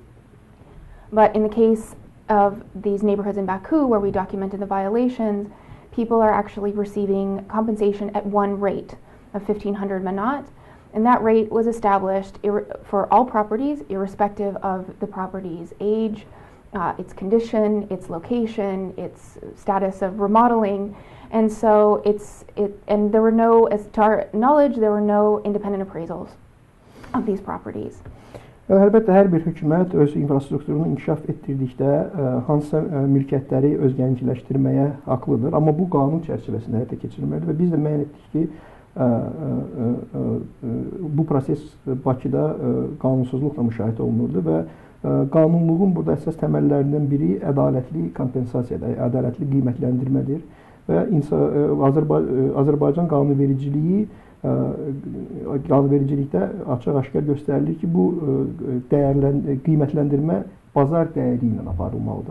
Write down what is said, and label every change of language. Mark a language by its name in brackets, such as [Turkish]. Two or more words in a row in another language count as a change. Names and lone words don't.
[English] But in the case of these neighborhoods in Baku, where we documented the violations, people are actually receiving compensation at one rate of 1,500 manat, and that rate was established for all properties, irrespective of the property's age, its condition, its location, its status of remodeling, and so and there were no, as to our knowledge, there were no independent appraisals of these properties. [Azerbaijani] Əlbəttə, hər bir hökumət öz infrastrukturunu inkişaf etdirdikdə hansısa mülkiyyətləri özgəngiləşdirməyə haqlıdır, amma bu qanun çərçivəsində həyata keçirilməlidir və biz də müəyyən etdik ki, bu proses Bakıda qanunsuzluqla müşahidə olunurdu və qanunluğun burada əsas təməllərindən biri ədalətli kompensasiyadır, ədalətli qiymətləndirmədir və Azərbaycan qanunvericilikdə açıq-aşkar göstərilir ki, bu qiymətləndirmə bazar dəyəri ilə aparılmalıdır.